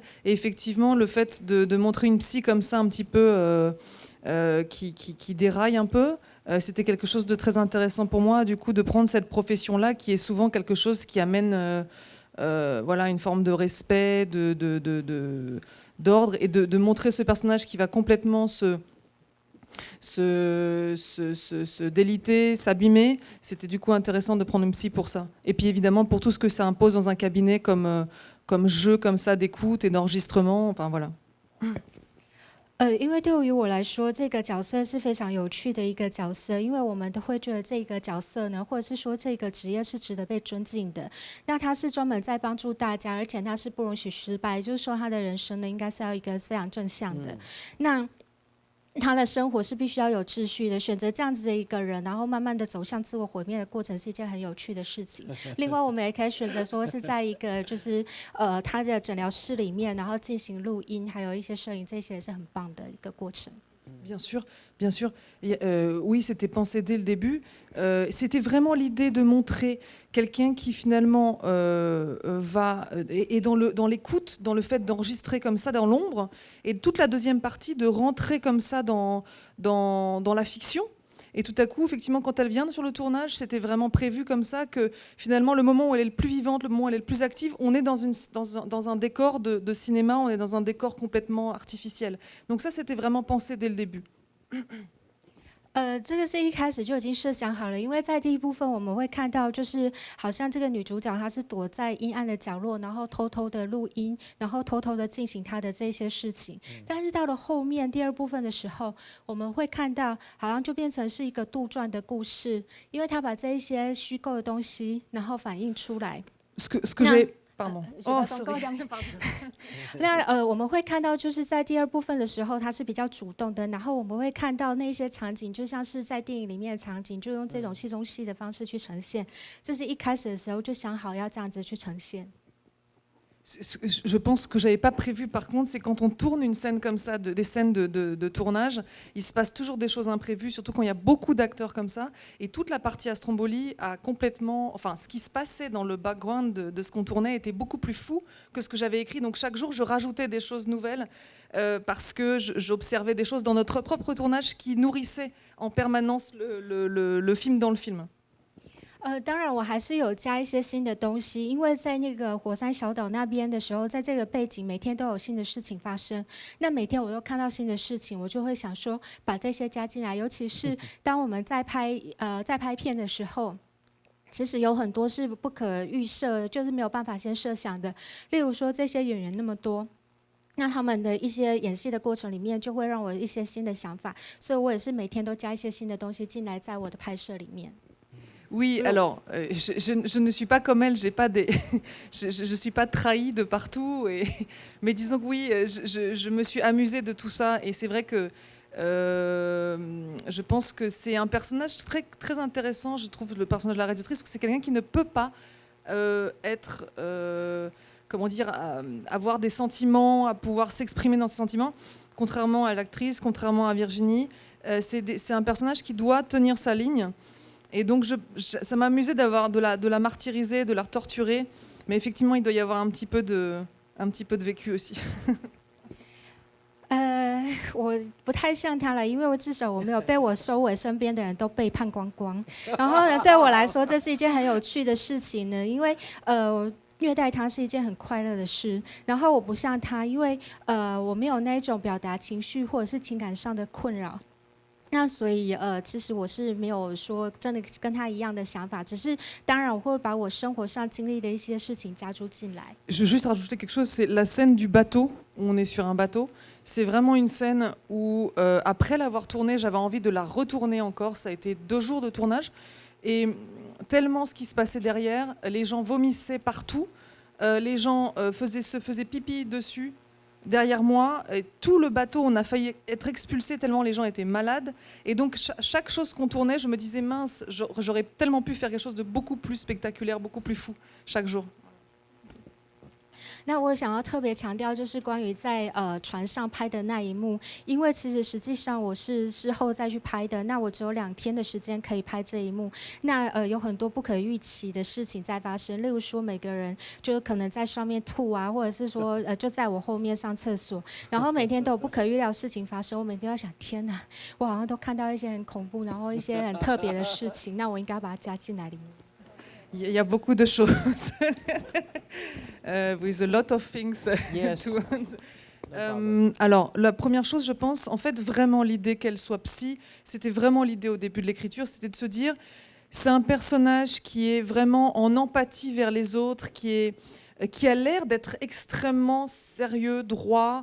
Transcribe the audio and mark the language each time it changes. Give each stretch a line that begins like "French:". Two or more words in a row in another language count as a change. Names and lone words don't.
French: Et effectivement, le fait de montrer une psy comme ça, un petit peu qui déraille un peu, c'était quelque chose de très intéressant pour moi, du coup, de prendre cette profession-là qui est souvent quelque chose qui amène voilà, une forme de respect, d'ordre, et de montrer ce personnage qui va complètement se déliter, s'abîmer. C'était du coup intéressant de prendre une psy pour ça. Et puis évidemment pour tout ce que ça impose dans un cabinet comme jeu comme ça d'écoute et d'enregistrement, enfin voilà.
Chinese: 因为对于我来说，这个角色是非常有趣的一个角色，因为我们都会觉得这个角色呢，或者是说这个职业是值得被尊敬的。那他是专门在帮助大家，而且他是不容许失败，就是说他的人生呢，应该是要一个非常正向的。那他的生活是必须要有秩序的，选择这样子的一个人，然后慢慢的走向自我毁灭的过程，是一件很有趣的事情。另外，我们也可以选择说是在一个就是他的诊疗室里面，然后进行录音，还有一些摄影，这些也是很棒的一个过程。
French: Bien sûr, bien sûr. Oui, c'était pensé dès le début. C'était vraiment l'idée de montrer quelqu'un qui finalement va et dans l'écoute, dans le fait d'enregistrer comme ça dans l'ombre, et toute la deuxième partie de rentrer comme ça dans la fiction. Et tout à coup, effectivement, quand elle vient sur le tournage, c'était vraiment prévu comme ça que finalement, le moment où elle est le plus vivante, le moment où elle est le plus active, on est dans un décor de cinéma, on est dans un décor complètement artificiel. Donc ça, c'était vraiment pensé dès le début.
Chinese: 这个是一开始就已经设想好了，因为在第一部分我们会看到，就是好像这个女主角她是躲在阴暗的角落，然后偷偷的录音，然后偷偷的进行她的这些事情。但是到了后面第二部分的时候，我们会看到好像就变成是一个杜撰的故事，因为她把这一些虚构的东西，然后反映出来。
French: Ce que j'ai Pardon.
English: Oh, sorry.
Chinese: 那我们会看到，就是在第二部分的时候，它是比较主动的，然后我们会看到那些场景，就像是在电影里面的场景，就用这种戏中戏的方式去呈现。这是一开始的时候就想好要这样子去呈现。
French: Je pense que j'avais pas prévu, par contre, c'est quand on tourne une scène comme ça, des scènes de tournage, il se passe toujours des choses imprévues, surtout quand il y a beaucoup d'acteurs comme ça. Et toute la partie à Stromboli a complètement, enfin, ce qui se passait dans le background de ce qu'on tournait était beaucoup plus fou que ce que j'avais écrit. Donc chaque jour, je rajoutais des choses nouvelles parce que j'observais des choses dans notre propre tournage qui nourrissaient en permanence le film dans le film.
Chinese: 当然我还是有加一些新的东西，因为在那个火山小岛那边的时候，在这个背景每天都有新的事情发生。那每天我都看到新的事情，我就会想说把这些加进来。尤其是当我们在拍片的时候，其实有很多是不可预设，就是没有办法先设想的。例如说这些演员那么多。那他们的一些演戏的过程里面，就会让我有一些新的想法，所以我也是每天都加一些新的东西进来，在我的拍摄里面。
French: Oui, alors, je ne suis pas comme elle, j'ai pas je suis pas trahie de partout, mais disons que oui, je me suis amusée de tout ça, et c'est vrai que je pense que c'est un personnage très, très intéressant, je trouve, le personnage de la réalisatrice, parce que c'est quelqu'un qui ne peut pas être, comment dire, avoir des sentiments, à pouvoir s'exprimer dans ses sentiments, contrairement à l'actrice, contrairement à Virginie. C'est un personnage qui doit tenir sa ligne. Et donc, ça m'amusait de la martyriser, de la torturer. Mais effectivement, il doit y avoir un petit peu de vécu aussi.
Chinese: 我不太像他了，因为我至少我没有被我周围身边的人都背叛光光。然后呢，对我来说，这是一件很有趣的事情呢，因为虐待他是一件很快乐的事。然后我不像他，因为我没有那种表达情绪或者是情感上的困扰。那所以其实我是没有说真的跟他一样的想法，只是当然我会把我生活上经历的一些事情加注进来。
French: Je veux juste rajouter quelque chose, c'est la scène du bateau, où on est sur un bateau. C'est vraiment une scène où, après l'avoir tournée, j'avais envie de la retourner encore. Ça a été 2 jours de tournage. Et tellement ce qui se passait derrière, les gens vomissaient partout, les gens se faisaient pipi dessus, derrière moi. Et tout le bateau, on a failli être expulsés tellement les gens étaient malades. Et donc, chaque chose qu'on tournait, je me disais, mince, j'aurais tellement pu faire quelque chose de beaucoup plus spectaculaire, beaucoup plus fou, chaque jour.
Chinese: 那我想要特别强调，就是关于在船上拍的那一幕，因为其实实际上我是事后再去拍的，那我只有2天的时间可以拍这一幕，那有很多不可预期的事情在发生，例如说每个人就是可能在上面吐啊，或者是说就在我后面上厕所，然后每天都有不可预料的事情发生，我每天都在想，天哪，我好像都看到一些很恐怖，然后一些很特别的事情，那我应该把它加进来里面。
French: Il y a beaucoup de choses.
English: With a lot of things. Yes.
French: Alors, la première chose, je pense, en fait, vraiment l'idée qu'elle soit psy, c'était vraiment l'idée au début de l'écriture, c'était de se dire, c'est un personnage qui est vraiment en empathie vers les autres, qui a l'air d'être extrêmement sérieux, droit.